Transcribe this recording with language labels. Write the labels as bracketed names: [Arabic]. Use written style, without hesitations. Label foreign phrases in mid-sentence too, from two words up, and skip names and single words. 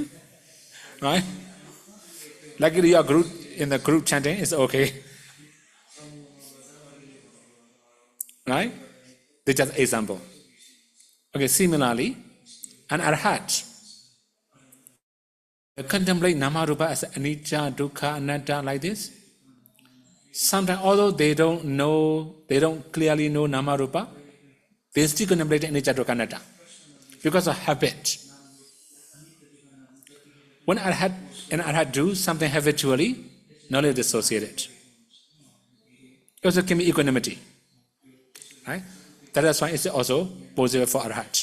[English] What is I'm chanting? Right? Like you are group in the group chanting, it's okay. Right? This is just example. Okay, similarly, an arhat contemplate Namarupa as [Pali] anicca, dukkha, anatta [English] like this. Sometimes, although they don't clearly know Namarupa, they still contemplate [Pali] anicca, dukkha, anatta [English] because of habit. When an arhat do something habitually, knowledge is associated. It also can be equanimity. Right? That is why it's also possible for arhat.